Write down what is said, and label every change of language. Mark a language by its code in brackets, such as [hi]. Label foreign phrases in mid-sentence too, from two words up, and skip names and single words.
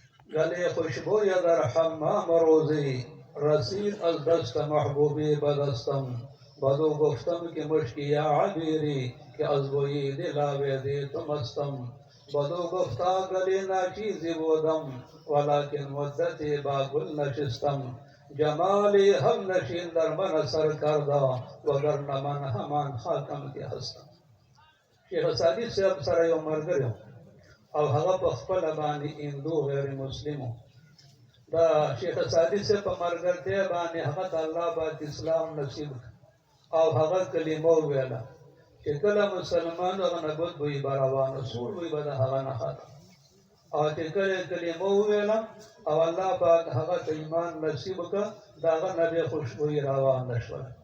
[fa] گلی خوشبوی در حمام روزی رسید از دست محبوبی بدستم بدو گفتم که مشکی یا عبیری که از بوی دل آویدی تو مستم بدو گفتا گلی ناچیزی بودم ولکن مدتی با گل نشستم جمالی هم نشین در من سر کرده وگرنه من همان خاکم که هستم. [ps] شیخ سعدی صاحب سره یو ملګری او هغه په خپله باندې هندو غیر مسلم و. دا شیخ سعدي صاحب په ملګرتیا باندې هغه د الله پاک اسلام نصیب او هغه کلمه وویله چې کله مسلمان هغه نه بد بوی به روانه سوړ بوی به د هغه نه خاطر او چې کله کلمه وویله او الله پاک هغه ته ایمان نصیب کړه د هغه نه بیا خوشبویي روانه شوله.